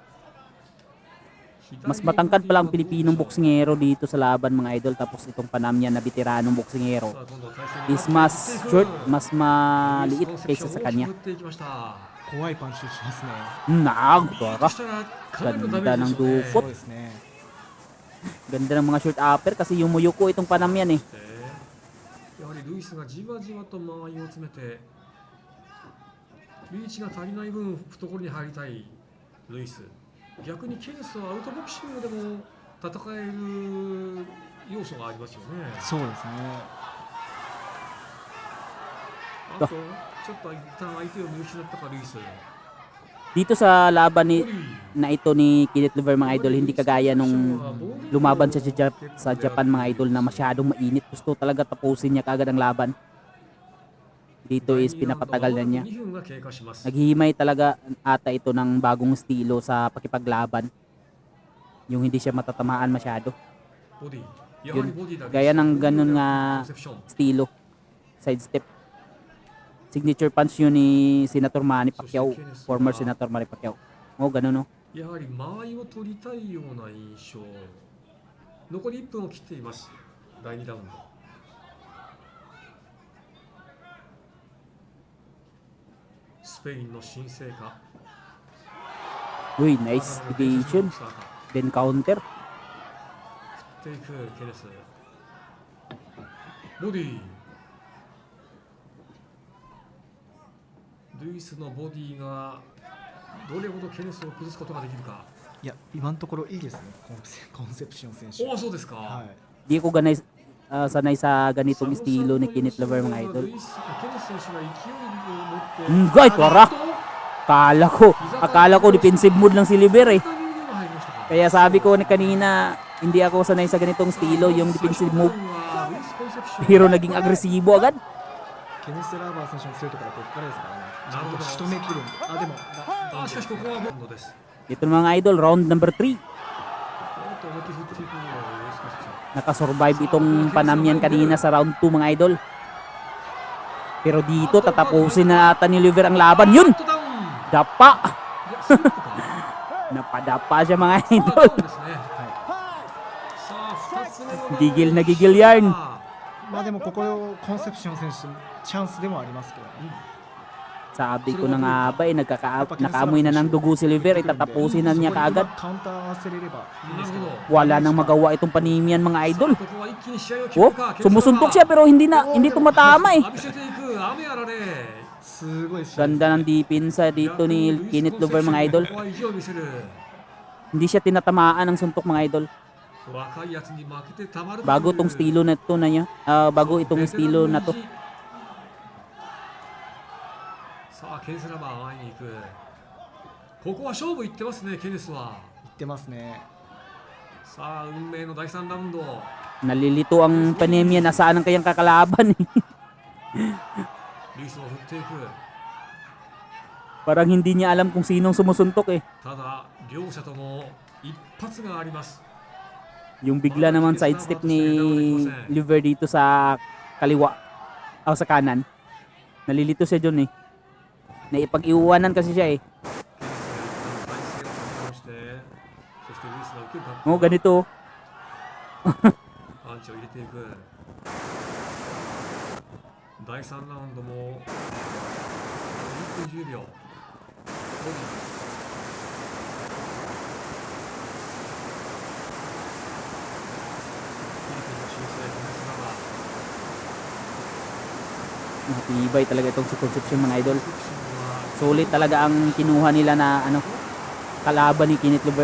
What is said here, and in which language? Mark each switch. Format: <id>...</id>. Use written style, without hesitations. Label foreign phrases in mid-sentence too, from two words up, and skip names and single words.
<tl>Mas matangkad pa lang Pilipinong boksingero dito sa laban mga idol, tapos itong Panamyan na veteranong boksingero is mas short, mas maliit kaysa sa kanya. Nagdara. Ganda ng dukot. Ganda ng mga short upper kasi yung Muyuko itong Panamyan eh.</tl> <ja>Luis がじわじわと間合いを詰めてリーチが足りない分懐に入りたいルイス。逆にケネスはアウトボクシングでも戦える要素がありますよね。そうですね。あとちょっと一旦相手を見失ったかルイス。</ja> <tl>Dito sa laban na ito ni Kenneth Lover mga idol, hindi kagaya nung lumaban sa Japan mga idol na masyadong mainit. Gusto talaga tapusin niya kagad ang laban. Dito is pinapatagal na niya. Naghihimay talaga ata ito ng bagong estilo sa pakipaglaban. Yung hindi siya matatamaan masyado. Yun, gaya ng ganun nga estilo. sidestep.</tl> <en>Signature punch</en> <tl>yun ni Senator Manny Pacquiao, former Senator Manny Pacquiao. Oh, ganun no.</tl> <ja>やはり間合いを取りたいような印象。残り1分を切っています。第2ラウンド。スペインの新星か。</ja> <en>Uy, nice evasion. Then counter.</en> <ja>振っていくケネス。ボディ。ルイスのボディがどれほどケネスを崩すことができるか。いや今のところいいですね、コンセプション選手。おお、そうですか。はい、</ja> <tl>Di ko sanay sa ganitong estilo ni Kenneth Lover mga idol.</tl> <ja>ケネス選手が勢いを持って。</ja> <tl>Ngay, tora! Akala ko</tl> <en>defensive mode</en> <tl>lang si Liver eh. Kaya sabi ko ni kanina, hindi ako sanay sa ganitong estilo, yung</tl> <en>defensive move.</en> <tl>Pero naging agresibo agad.</tl> <ja>ケネス・ラバー選手の強いところはここからですからね。ちゃんと仕留めきるんで。あ、でもあ、しかしここはボンドです。</ja> <tl>Ito na mga idol,</tl> <en>round number 3.</en> <ja>おっと思いっきり振っていくようです。</ja> <tl>Nakasurvive itong Panamyan kanina sa round 2 mga idol. Pero dito tatapusin na ata ni Liver ang laban. Yun! Dapa! Napadapa siya mga idol. Gigil na gigil yarn.</tl> <ja>まあでもここコンセプション選手チャンスでもありますけど、</ja> <tl>Sabi ko na nga ba eh, nakaamoy na ng dugo si Liver, itatapusin na niya kaagad.</tl> <ja>カウンター合わせれればいいんですけど、</ja> <tl>Wala nang magawa itong Panamyan mga idol. Oh, sumusuntok siya pero hindi tumatama eh.</tl> <ja>すごい試合。</ja> <tl>Ganda ng depensa dito ni Kenneth Lover mga idol. Hindi siya tinatamaan ng suntok mga idol. Bago itong estilo na to na niya. Bago itong estilo na to.</tl> <ja>さあケネスラバー会いに行く。ここは勝負いってますね、ケネスは。言ってますね。さあ運命の第3ラウンド。</ja> <tl>Nalilito ang Panamyan, nasaan ang kayang kakalaban eh.</tl> <ja>ルイスを振っていく。</ja> <tl>Parang hindi niya alam kung sinong sumusuntok eh.</tl> <ja>ただ両者とも一発があります。</ja> <tl>Yung bigla naman sidestep ni Liver dito sa kaliwa o sa kanan. Nalilito siya dun eh. Naipag-iwanan kasi siya eh.</tl> <ja>そしてルイスが受けるか。</ja> <tl>Oh, ganito.</tl> <ja>パンチを入れていく。第3ラウンドも1分10秒。</ja> <tl>Matibay talaga itong si Concepcion mga idol. Solid talaga ang kinuha nila na kalaban ni Kenneth Lover.</tl>